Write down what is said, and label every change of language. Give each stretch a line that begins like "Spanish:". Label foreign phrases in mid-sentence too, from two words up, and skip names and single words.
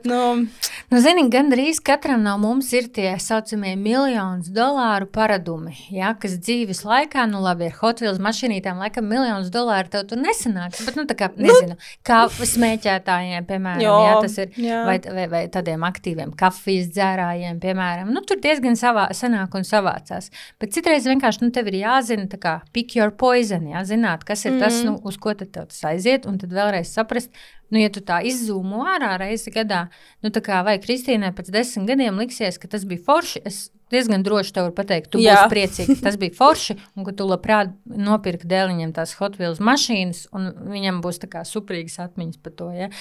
Latvian: zini, gandrīz katram no mums ir tie saucamie $1,000,000 paradumi, ja, kas dzīves laikā, labi, ar Hot Wheels mašīnītām, laikam $1,000,000 tev tur nesanāks, bet, tā kā, nezinu, kā smēķētājiem, piemēram, jā, tas ir, vai tādiem aktīviem kafijas dzērājiem, piemēram, tur diezgan sanāk un savācās. Bet citreiz vienkārši tev ir jāzina, tā kā
English: pick your poison,
Latvian: jā, zināt, kas ir tas, uz ko tad tev tas aiziet, un tad vēlreiz saprast, ja tu tā izzūmo ārā reizi gadā, tā kā vai Kristīnai pēc 10 gadiem liksies, ka tas bija forši, es diezgan droši tev varu pateikt, tu būsi priecīgi, ka tas bija forši, un ka tu labprāt nopirki dēliņiem tās Hot Wheels mašīnas, un viņam būs tā kā superīgas atmiņas par to, ja.